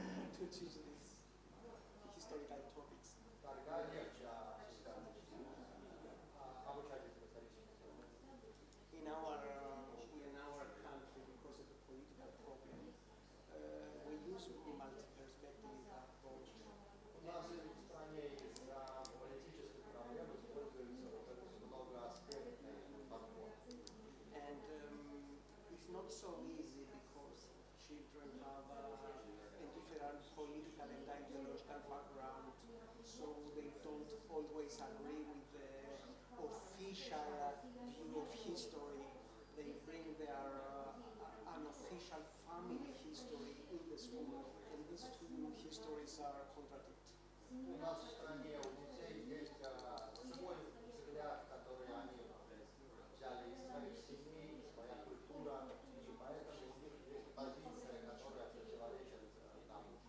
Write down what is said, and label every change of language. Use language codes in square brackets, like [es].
[en] introduces these historical topics. In our country, because of the political problem, we use the multi-perspective approach. [ru] У нас в стране из-за политических проблем используется многоаспектный подход. [en] And it's not so easy because children have a different political and ideological background, so they don't always agree with the official view of history. They bring their unofficial family history in the school, and these two histories are contradictory. [ru] У нас в стране у детей есть свой взгляд, который они взяли из своих семей, своя культура, и поэтому у них есть позиция, которая противоречит нам.